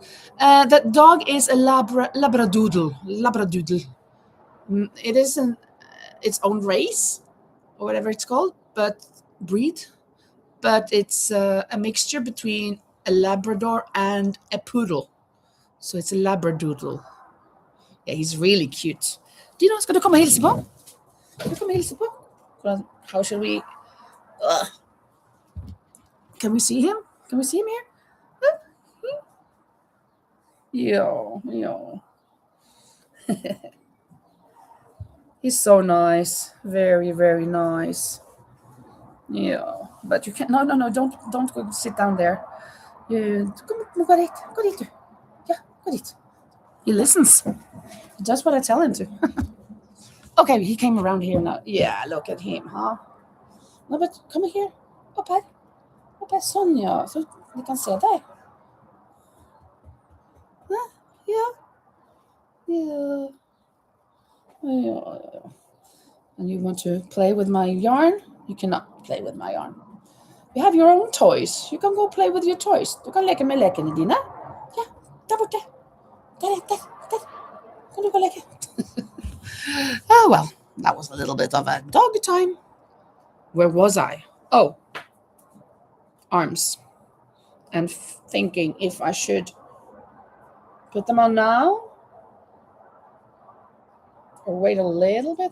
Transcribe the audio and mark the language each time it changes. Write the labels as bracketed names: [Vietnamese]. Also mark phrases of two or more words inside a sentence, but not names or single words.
[English] That dog is a labradoodle. It is its own race or whatever it's called, but breed. But it's a mixture between a Labrador and a poodle. So it's a labradoodle. Yeah, he's really cute. [Norwegian] Dino, skal du komme og hilse på? Skal du komme og hilse på? [English] How should we... Can we see him? Can we see him here? Yo. He's so nice. Very, very nice. Yeah, but you can't... No, don't go sit down there. Go dit. Yeah, go dit. He listens. He does what I tell him to. Okay, he came around here now. Yeah, look at him, huh? No, but come here. [Norwegian] Opp her, Sonja, så vi kan se deg. [English] Yeah. And you want to play with my yarn? You cannot play with my yarn. You have your own toys. You can go play with your toys. [Norwegian] Du kan leke med lekene dine. Ja, der borte. Der. Kan du gå leke? [English] Oh, well, that was a little bit of a dog time. Where was I? Oh, arms. And thinking if I should put them on now or wait a little bit.